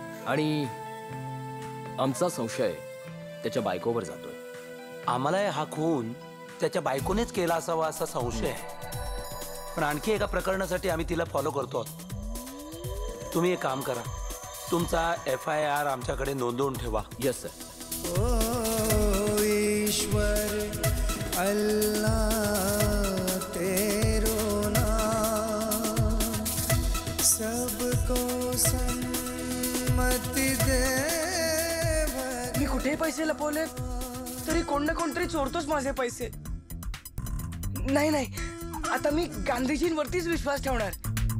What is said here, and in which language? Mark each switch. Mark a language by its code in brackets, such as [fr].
[mr] आणि आमचा संशय त्याच्या बायकोवर जातोय. आम्हाला हा खून त्याच्या बायकोनेच केला असावा असा संशय आहे. पण आणखी एका प्रकरणासाठी आम्ही तिला फॉलो करतो. तुम्ही एक काम करा, तुमचा FIR आमच्याकडे नोंदवून ठेवा. [en] Yes sir. [hi] ओ ईश्वर अल्लाह तेरो नाम सबको सन्मति दे. [mr] मी कुठेही पैसे लपवले तरी कोण ना कोणतरी चोरतोच माझे पैसे. नाही, आता मी गांधीजींवरतीच विश्वास ठेवणार.